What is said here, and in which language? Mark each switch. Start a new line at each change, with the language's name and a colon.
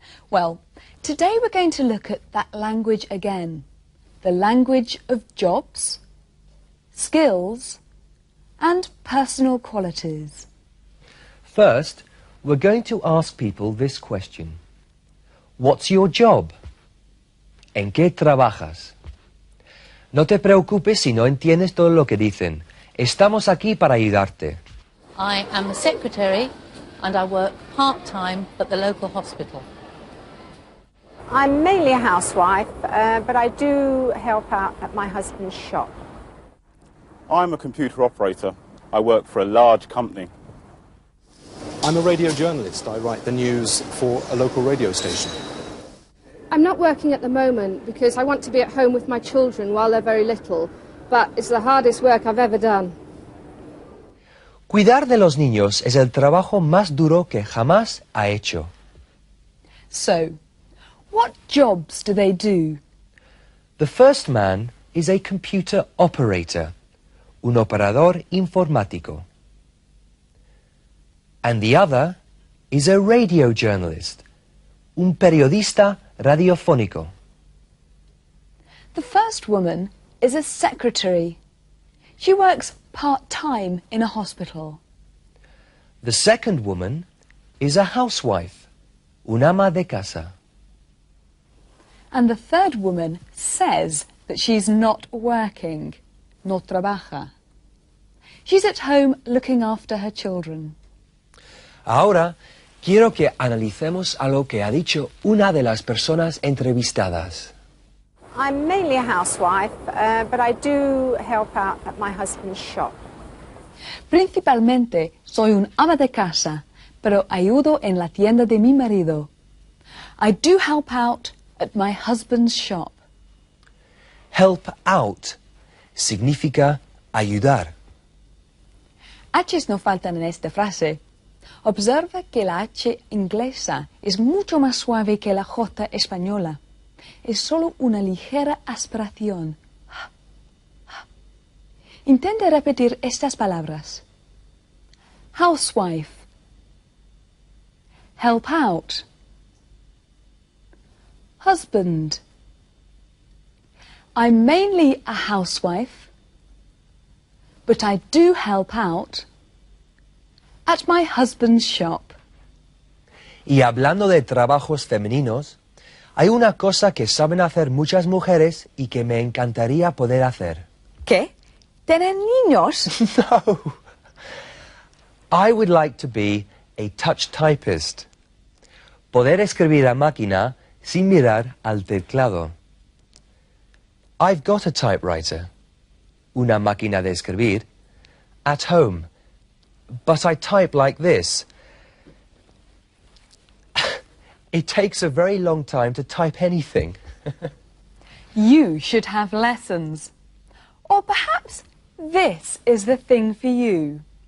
English: Well, today we're going to look at that language again. The language of jobs, skills, and personal qualities. First, we're going to ask people this question. What's your job?
Spanish: ¿En qué trabajas? No te preocupes si no entiendes todo lo que dicen. Estamos aquí para ayudarte.
English: I am a secretary and I work part-time at the local hospital. I'm mainly a housewife, but I do help out at my husband's shop. I'm a computer operator. I work for a large company. I'm a radio journalist. I write the news for a local radio station. I'm not working at the moment because I want to be at home with my children while they're very little, but it's the hardest work I've ever done.
Spanish: Cuidar de los niños es el trabajo más duro que jamás ha hecho.
English: So, what jobs do they do? The first man is a computer operator,
Spanish: un operador informático.
English: And the other is a radio journalist,
Spanish: un periodista radiofónico.
English: The first woman is a secretary. She works part-time in a hospital. The second woman is a housewife,
Spanish: un ama de casa.
English: And the third woman says that she's not working,
Spanish: no trabaja.
English: She's at home looking after her children.
Spanish: Ahora, quiero que analicemos algo que ha dicho una de las personas entrevistadas.
English: I'm mainly a housewife, but I do help out at my husband's shop.
Spanish: Principalmente soy un ama de casa, pero ayudo en la tienda de mi marido.
English: I do help out at my husband's shop. Help out
Spanish: significa ayudar. H's no faltan en esta frase. Observa que la H inglesa es mucho más suave que la J española. Es solo una ligera aspiración. Intenta repetir estas palabras.
English: Housewife. Help out. Husband. I'm mainly a housewife, but I do help out at my husband's shop.
Spanish: Y hablando de trabajos femeninos, hay una cosa que saben hacer muchas mujeres y que me encantaría poder hacer. ¿Qué? ¿Tener niños? No.
English: I would like to be a touch typist.
Spanish: Poder escribir a máquina sin mirar al teclado.
English: I've got a typewriter,
Spanish: una máquina de escribir,
English: at home, but I type like this. It takes a very long time to type anything. You should have lessons. Or perhaps this is the thing for you.